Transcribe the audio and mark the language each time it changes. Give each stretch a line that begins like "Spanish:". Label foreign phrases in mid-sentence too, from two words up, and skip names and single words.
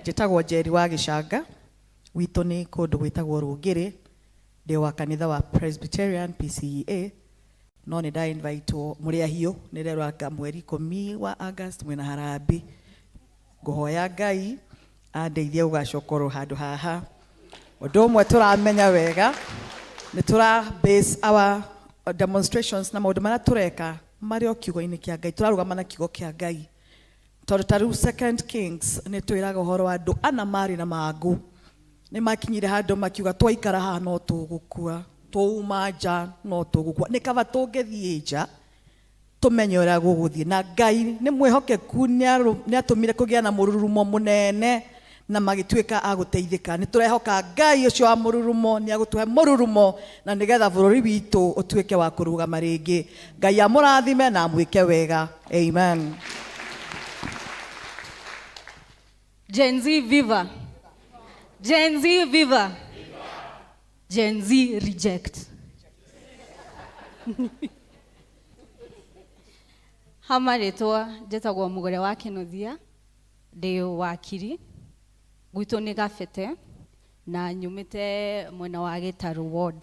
Kikuyu: njĩtagwo Njeri wa Gĩcanga, witũ nĩ kũndũ gwĩtagwo Rũngĩrĩ, ndĩ wa kanitha wa Presbyterian PCEA, no nĩ nda-invitwo Mũrĩahiũ, nĩ rerwa mweri 10 wa August mwena Harambĩ. Ngũhoya Ngai andeithie ũgacokorwo handũ haha. Ũndũ ũmwe tũramenya wega, nĩ tũra
English: base our demonstrations
Kikuyu: na maũndũ marĩa tũreka marĩ o kiugo-inĩ kĩa Ngai, tũrarũgama na kiugo kĩa Ngai. Tondũ ta rĩu 2 Kings nĩ twĩraga ũhoro wa andũ ana marĩ na mangũ, nĩ makinyire handũ makiuga twaikara haha no tũgũkua, twauma nja no tũgũkua, nĩ kaba tũngĩthiĩ nja tũmenye ũrĩa gũgũthiĩ. Na Ngai nĩ mwĩhokeku, nĩ atũmire kũgĩa na mũrurumo mũnene na magĩtuĩka agũteithĩka. Nĩ tũrehoka Ngai ũcio wa mũrurumo nĩ agũtũhe mũrurumo, na nĩgetha bũrũri witũ ũtuĩke wa kũrũgama rĩngĩ. Ngai amũrathime na amwĩke wega. Amen. Gen Z viva. Gen Z viva. Gen Z reject. Hamaretwa njĩtagwo Mũgore wa Kĩnuthia, ndĩ wakiri, gwitũ nĩ Gabete na nyumĩte mwena wa Gĩtarũ ward.